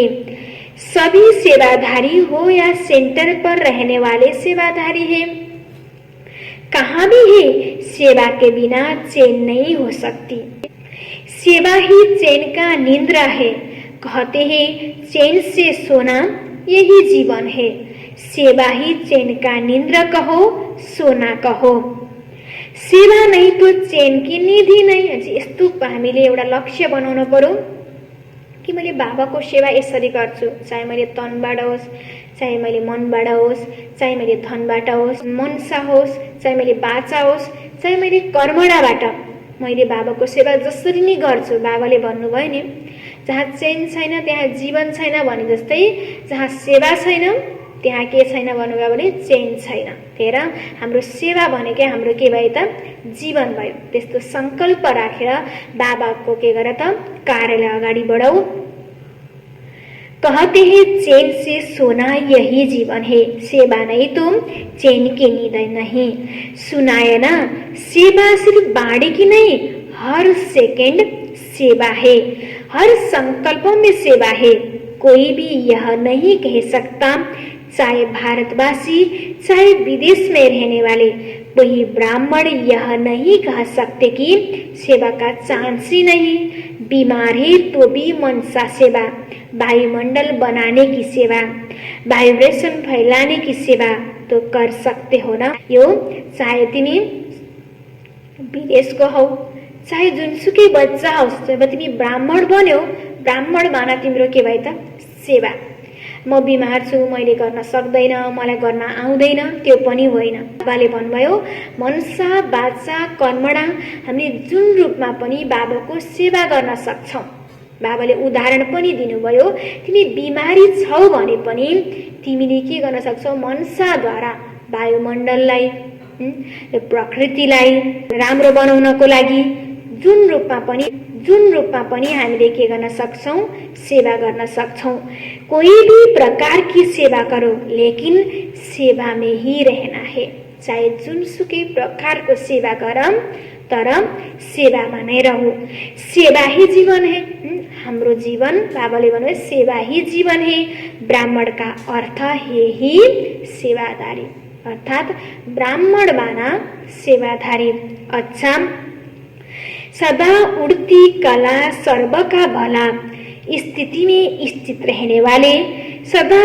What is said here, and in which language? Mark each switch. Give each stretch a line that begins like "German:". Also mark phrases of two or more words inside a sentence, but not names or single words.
Hindi: सभी सेवाधारी हो या सेंटर पर रहने वाले सेवाधारी है, कहाँ भी है, सेवा के बिना चैन नहीं हो सकती। सेवा ही चैन का निद्रा है। कहते हैं चैन से सोना यही जीवन है। सेवा ही चैन का निद्रा कहो, सोना कहो। सेवा नहीं तो चैन की निधि नहीं।
Nepali: यस्तो हामीले एउटा लक्ष्य बनाउनु पर्यो कि मैले बाबाको सेवा यसरी गर्छु, चाहे मैले तनबाट होस्, चाहे मैले मनबाट होस्, चाहे मैले धनबाट होस्, मनसा होस्, चाहे मैले बाचा होस्, चाहे मैले कर्मणाबाट मैले बाबाको सेवा जसरी नै गर्छु। बाबाले भन्नुभयो नि, जहाँ चैन छैन त्यहाँ जीवन छैन भने जस्तै, जहाँ सेवा छैन त्यहाँ के छैन भन्नुभयो भने चैन छैन। हेर, हाम्रो सेवा भनेकै हाम्रो के भयो त, जीवन भयो। त्यस्तो संकल्प राखेर बाबाको के गर त, कार्यलाई अगाडि बढाऊ।
Hindi: कहते हैं चैन से सोना यही जीवन है, सेवा नहीं तो चैन की नींद नहीं। सुनाए ना, सेवा सिर्फ बाड़ी की नहीं, हर सेकंड सेवा है, हर संकल्पों में सेवा है। कोई भी यह नहीं कह सकता, चाहे भारतवासी चाहे विदेश में रहने वाले, वही ब्राह्मण यह नहीं कह सकते कि सेवा का चांस ही नहीं। बीमार है तो भी मनसा सेवा, वायुमंडल बनाने की सेवा, वाइब्रेशन फैलाने की सेवा तो कर सकते हो ना।
Nepali: यो चाहे तिमी विदेशको हौ चाहे जुनसुकै बच्चा होस्, जब तिमी ब्राह्मण बन्यौ, ब्राह्मण माना तिम्रो के भयो त? सेवा। म बिमार छु, मैले गर्न सक्दैन, मलाई गर्न आउँदैन, त्यो पनि होइन। बाबाले भन्नुभयो मनसा वाचा कर्मणा, हामीले जुन रूपमा पनि बाबाको सेवा गर्न सक्छौँ। बाबाले उदाहरण पनि दिनुभयो, तिमी बिमारी छौ भने पनि तिमीले के गर्न सक्छौ? मनसाद्वारा वायुमण्डललाई, प्रकृतिलाई राम्रो बनाउनको लागि जुन रूपमा पनि हामीले के गर्न सक्छौं? सेवा गर्न सक्छौं।
Hindi: कोई भी प्रकार की सेवा करो, लेकिन सेवा में ही रहना है।
Nepali: चाहे जुनसुकै प्रकारको सेवा गरौँ, तर सेवामा नै रहू।
Hindi: सेवा ही जीवन है।
Nepali: हाम्रो जीवन, बाबाले भन्नुभयो
Hindi: सेवा ही जीवन है। ब्राह्मण का अर्थ है ही सेवादारी, अर्थात ब्राह्मण माना सेवाधारी। अच्छा, सदा उड़ती कला सर्व का भला, स्थिति में स्थित रहने वाले, सदा